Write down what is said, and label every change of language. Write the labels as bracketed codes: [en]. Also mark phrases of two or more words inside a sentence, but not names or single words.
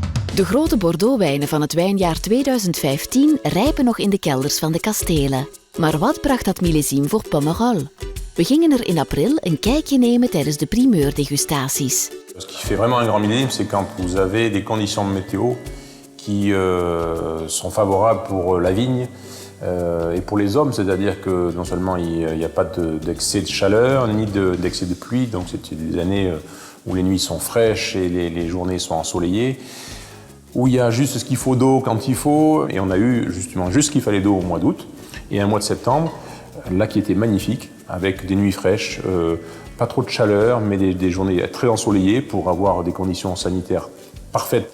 [nl] De grote Bordeaux-wijnen van het wijnjaar 2015 rijpen nog in de kelders van de kastelen. Maar wat bracht dat millésime voor Pomerol? We gingen er in april een kijkje nemen tijdens de primeurdegustaties. [fr] Ce qui fait vraiment un grand millésime, c'est quand vous avez des conditions de météo qui sont favorables pour la vigne et pour les hommes, c'est-à-dire que non seulement il n'y a pas d'excès de chaleur ni d'excès de pluie, donc c'est des années où les nuits sont fraîches et les journées sont ensoleillées, où il y a juste ce qu'il faut d'eau quand il faut, et on a eu justement juste ce qu'il fallait d'eau au mois d'août, et un mois de septembre, là qui était magnifique, avec des nuits fraîches, pas trop de chaleur, mais des journées très ensoleillées pour avoir des conditions sanitaires parfaites.